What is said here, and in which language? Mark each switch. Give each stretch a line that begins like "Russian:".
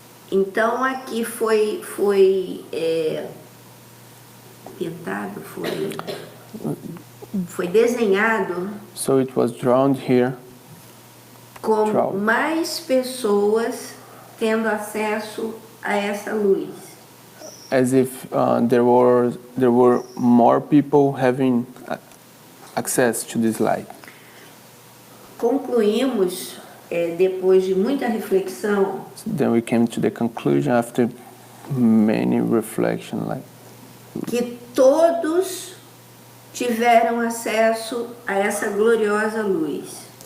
Portuguese: Então aqui foi pintado, foi desenhado
English: So it was drawn here
Portuguese: como
English: Draw.
Portuguese: mais pessoas tendo acesso a essa luz.
English: as if there were more people having access to this light.
Portuguese: Concluímos, depois de muita reflexão,
English: Then we came to the conclusion after many reflection, like
Portuguese: que todos tiveram acesso a essa gloriosa luz.